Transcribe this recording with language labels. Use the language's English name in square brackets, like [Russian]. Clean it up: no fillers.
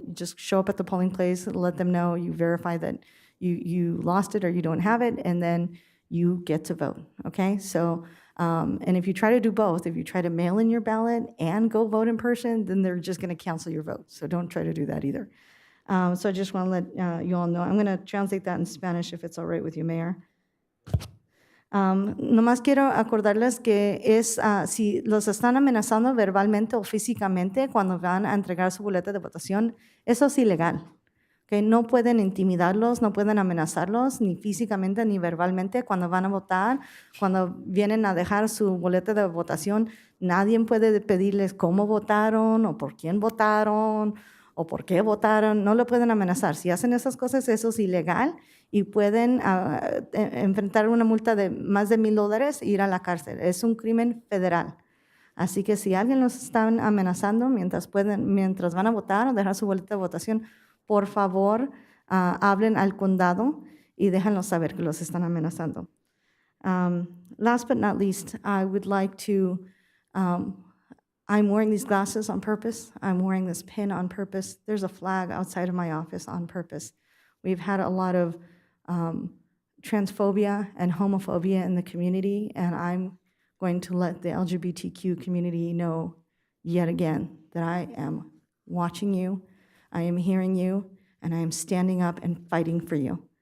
[English] You just show up at the polling place, let them know, you verify that you lost it or you don't have it, and then you get to vote, okay? So, and if you try to do both, if you try to mail in your ballot and go vote in person, then they're just gonna cancel your vote. So don't try to do that either. So I just want to let you all know. I'm going to translate that in Spanish if it's all right with you, Mayor. [Spanish] Nomás quiero acordarles que es si los están amenazando verbalmente o físicamente cuando van a entregar su boleta de votación, eso es ilegal. Okay? No pueden intimidarlos, no pueden amenazarlos ni físicamente ni verbalmente cuando van a votar, cuando vienen a dejar su boleta de votación. Nadie puede pedirles cómo votaron o por quién votaron o por qué votaron, no lo pueden amenazar. Si hacen esas cosas, eso es ilegal y pueden enfrentar una multa de más de $1,000 e ir a la cárcel. Es un crimen federal. Así que si alguien los está amenazando mientras van a votar o dejar su boleta de votación, por favor, hablen al condado y déjenlos saber que los están amenazando. [English] Last but not least, I would like to I'm wearing these glasses on purpose. I'm wearing this pin on purpose. There's a flag outside of my office on purpose. We've had a lot of transphobia and homophobia in the community, and I'm going to let the LGBTQ community know yet again that I am watching you, I am hearing you, and I am standing up and fighting for you.